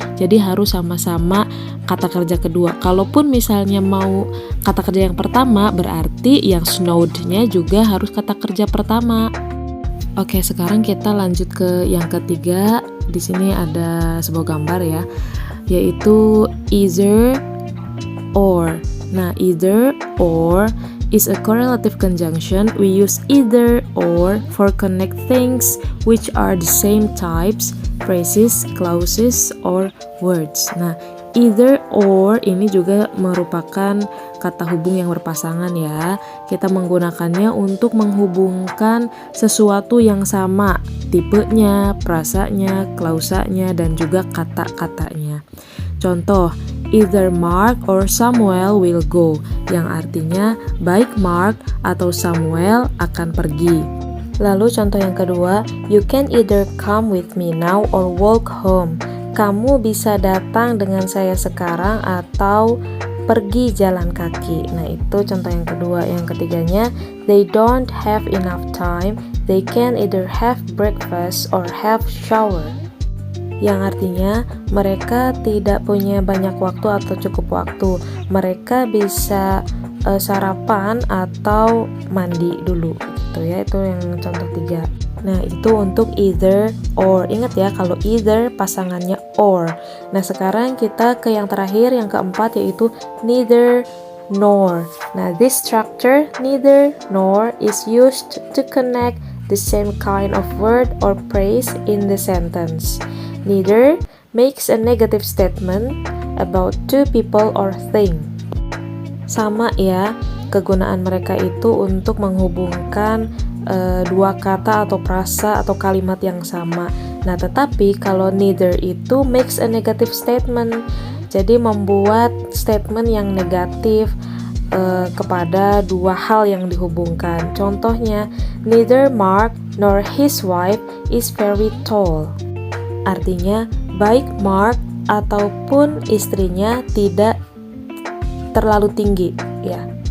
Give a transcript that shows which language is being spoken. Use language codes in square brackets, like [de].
[id] Jadi harus sama-sama kata kerja kedua. Kalaupun misalnya mau kata kerja yang pertama, berarti yang snowed-nya juga harus kata kerja pertama. Oke, sekarang kita lanjut ke yang ketiga. Di sini ada sebuah gambar ya, yaitu either or. [en] Nah, either or is a correlative conjunction. We use either or for connect things which are the same types, phrases, clauses, or words. [id] Nah, either or ini juga merupakan kata hubung yang berpasangan ya. Kita menggunakannya untuk menghubungkan sesuatu yang sama, tipenya, frasanya, klausanya, dan juga kata-katanya. Contoh, [en] either Mark or Samuel will go, [id] yang artinya baik Mark atau Samuel akan pergi. Lalu contoh yang kedua, [en] you can either come with me now or walk home. [id] Kamu bisa datang dengan saya sekarang atau pergi jalan kaki. Nah, itu contoh yang kedua. Yang ketiganya, [en] they don't have enough time. They can either have breakfast or have shower. [id] Yang artinya mereka tidak punya banyak waktu atau cukup waktu. Mereka bisa sarapan atau mandi dulu gitu ya. Itu yang contoh 3. Nah, itu untuk either or. Ingat ya, kalau either pasangannya or. Nah, sekarang kita ke yang terakhir, yang keempat, yaitu neither nor. [en] Nah, this structure neither nor is used to connect the same kind of word or phrase in the sentence. Neither makes a negative statement about two people or thing. [id] sama ya, kegunaan mereka itu untuk menghubungkan dua kata atau frasa atau kalimat yang sama. Nah, tetapi kalau neither itu [en] makes a negative statement. [id] Jadi membuat statement yang negatif kepada dua hal yang dihubungkan. Contohnya, [en] neither Mark nor his wife is very tall. [id] Artinya, baik Mark ataupun istrinya tidak terlalu tinggi, ya.